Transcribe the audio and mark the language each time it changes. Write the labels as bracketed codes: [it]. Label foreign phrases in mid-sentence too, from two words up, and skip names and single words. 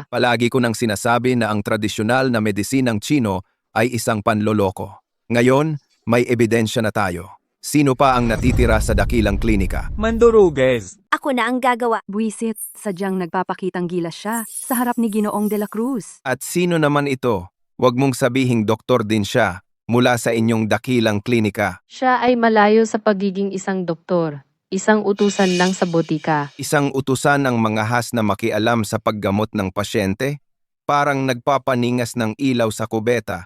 [tl] Palagi ko nang sinasabi na ang tradisyonal na medisinang Chino ay isang panloloko. Ngayon, may ebidensya na tayo. Sino pa ang natitira sa dakilang klinika? Manduruges. Ako na ang gagawa. Buisit, sadyang nagpapakitang gilas siya sa harap ni Ginoong de la Cruz. At sino naman ito? Huwag mong sabihing doktor din siya mula sa inyong dakilang klinika. Siya ay malayo sa pagiging isang doktor. Isang utusan lang sa botika. Isang utusan ng mga has na makialam sa paggamot ng pasyente? Parang nagpapaningas ng ilaw sa kubeta.